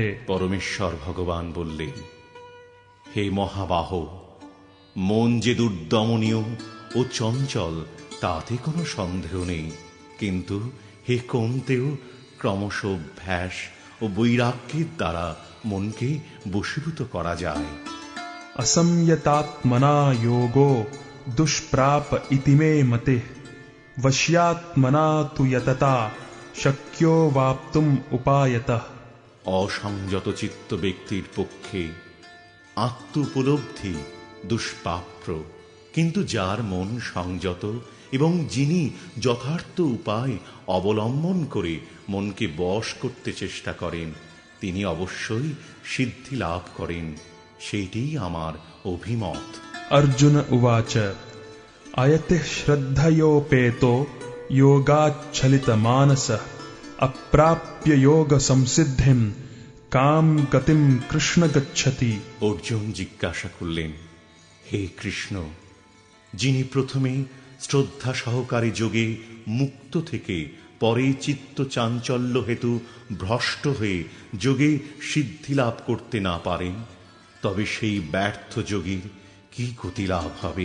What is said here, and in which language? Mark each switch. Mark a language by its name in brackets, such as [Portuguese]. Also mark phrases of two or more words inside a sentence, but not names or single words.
[Bangla] পরমেশ্বর ভগবান বললেন, হে মহাবাহ, মন যে দুর্দমনীয় ও চঞ্চল তাতে কোনো সন্দেহ নেই, কিন্তু হে কৌন্তেয়, ক্রমশ অভ্যাস ও বৈরাগ্যের দ্বারা মনকে বশীভূত করা যায়। [Sanskrit] असंयतात्मना योगो दुष्प्राप इति मे मतिः वश्यात्मना तु यतता शक्यो वाप्तुम उपायतः। [Bangla] অসংযত চিত্ত ব্যক্তির পক্ষে আত্ম উপলব্ধি দুষ্প্রাপ্য, কিন্তু যার মন সংযত এবং যিনি যথার্থ উপায় অবলম্বন করে মনকে বশ করতে চেষ্টা করেন, তিনি অবশ্যই সিদ্ধি লাভ করেন। সেইটি আমার অভিমত। [Sanskrit] अर्जुन उवाच अयतिः श्रद्धयोपेतो योगाच्छलितमानसः अप्राप्य योग संसिद्धिं কাম গতিম কৃষ্ণ গচ্ছতি। [Bangla] অর্জুন জিজ্ঞাসা করলেন, হে কৃষ্ণ, যিনি প্রথমে শ্রদ্ধা সহকারে যোগে মুক্ত থেকে পরে চিত্ত চাঞ্চল্য হেতু ভ্রষ্ট হয়ে যোগে সিদ্ধি লাভ করতে না পারেন, তবে সেই ব্যর্থ যোগীর কি গতি লাভ হবে?